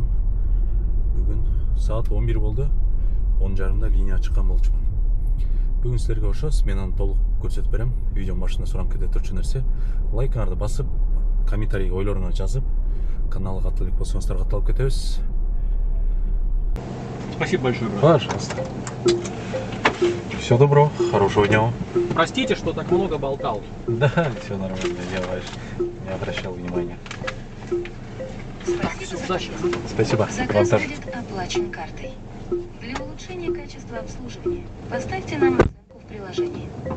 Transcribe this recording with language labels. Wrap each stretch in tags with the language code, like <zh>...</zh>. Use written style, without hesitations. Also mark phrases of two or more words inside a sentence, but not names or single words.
<ky>Бүгүн саат 11 болду, 10:30 линия чыккан болчумун. Бүгүн силерге ошо сменаны толук көрсөтүп берем. Видеонун башында суранып кете турчу нерсе, лайкыңарды басып, комментарийге ойлоруңарды жазып, каналга катталып болсоңуздар катталып кетебиз.</ky> <ru>Спасибо большое, брат. Пожалуйста. Всего доброго, хорошего дня. Простите, что так много болтал. Да, все нормально, я не обращал внимания. Все, удачи. Спасибо. Заказ будет оплачен картой. Для улучшения качества обслуживания поставьте нам оценку в приложении.</ru>